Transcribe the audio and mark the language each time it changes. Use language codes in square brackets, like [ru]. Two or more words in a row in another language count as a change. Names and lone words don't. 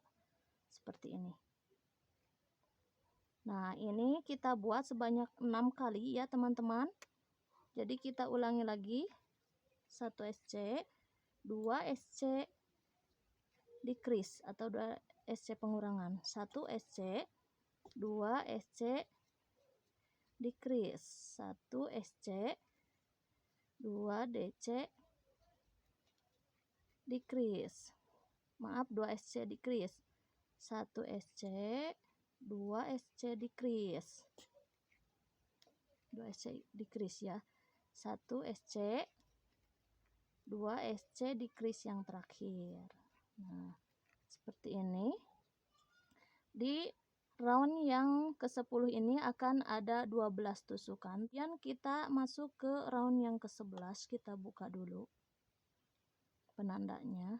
[id] Seperti ini. Nah, ini kita buat sebanyak 6 kali ya teman-teman. Jadi kita ulangi lagi. [en] 1 SC, 2 SC decrease [id] atau 2 SC pengurangan. [en] 1 SC, 2 SC decrease, 1 SC, 2 DC decrease. [id] Maaf, [en] 2 SC decrease. 1 SC, 2 SC decrease. 2 SC decrease ya. 1 SC, 2 SC decrease [id] yang terakhir. Nah, seperti ini. Di round yang ke-10 ini akan ada 12 tusukan. Kemudian kita masuk ke round yang ke-11. Kita buka dulu penandanya.